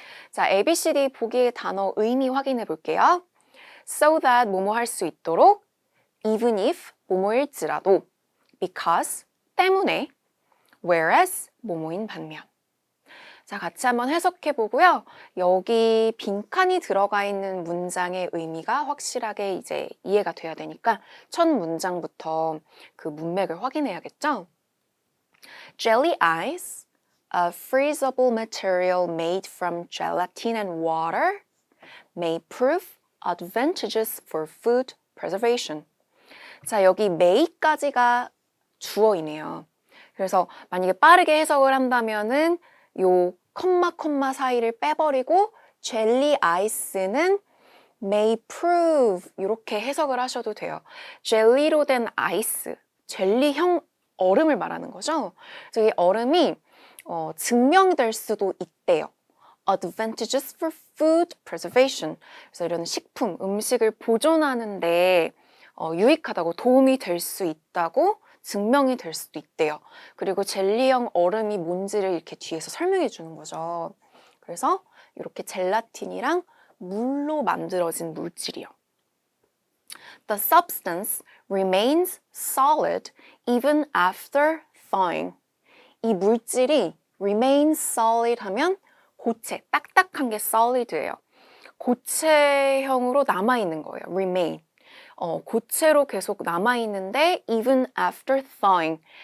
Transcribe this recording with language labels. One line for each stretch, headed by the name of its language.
Korean: 자, ABCD 보기의 단어 의미 확인해 볼게요.
English: So that
Korean: 뭐뭐 할 수 있도록,
English: even if
Korean: 뭐뭐일지라도, because 때문에, whereas 뭐뭐인 반면. 자, 같이 한번 해석해 보고요. 여기 빈칸이 들어가 있는 문장의 의미가 확실하게 이제 이해가 돼야 되니까 첫 문장부터 그 문맥을 확인해야겠죠?
English: Jelly ice, a freezable material made from gelatin and water, may prove advantageous for food preservation.
Korean: 자, 여기 may까지가 주어이네요. 그래서 만약에 빠르게 해석을 한다면은 요 컴마 사이를 빼버리고 젤리 아이스는
English: may prove
Korean: 이렇게 해석을 하셔도 돼요. 젤리로 된 아이스, 젤리형 얼음을 말하는 거죠. 그래서 이 얼음이 증명될 수도 있대요.
English: advantageous for food preservation.
Korean: 그래서 이런 식품, 음식을 보존하는데 유익하다고 도움이 될 수 있다고 증명이 될 수도 있대요. 그리고 젤리형 얼음이 뭔지를 이렇게 뒤에서 설명해 주는 거죠. 그래서 이렇게 젤라틴이랑 물로 만들어진 물질이요.
English: The substance remains solid even after thawing.
Korean: 이 물질이
English: remains solid
Korean: 하면 고체, 딱딱한 게 solid예요. 고체형으로 남아있는 거예요. remain. 고체로 계속 남아있는데
English: even after thawing.